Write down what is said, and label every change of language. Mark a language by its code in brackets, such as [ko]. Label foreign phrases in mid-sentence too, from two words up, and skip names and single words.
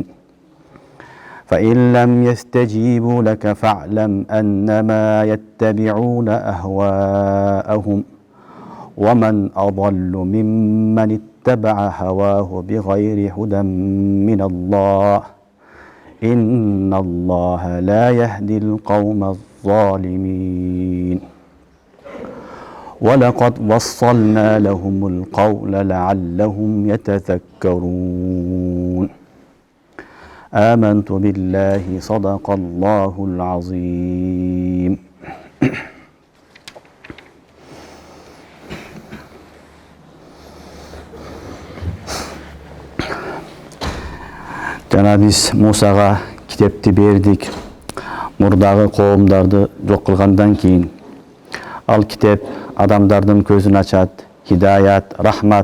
[ar] فإن لم يستجيبوا لك فاعلم أنما يتبعون أهواءهم ومن أضل ممن اتبع هواه بغير هدى من الله إن الله لا يهدي القوم الظالمين. ولقد وصلنا لهم القول لعلهم يتذكرون. آمنت بالله صدق الله العظيم. [ky] Жана биз Мусага китепти бердик. Мурдагы коомдарды жок кылгандан кийин ал китеп адамдардын көзүн ачат, хидаят, рахмат.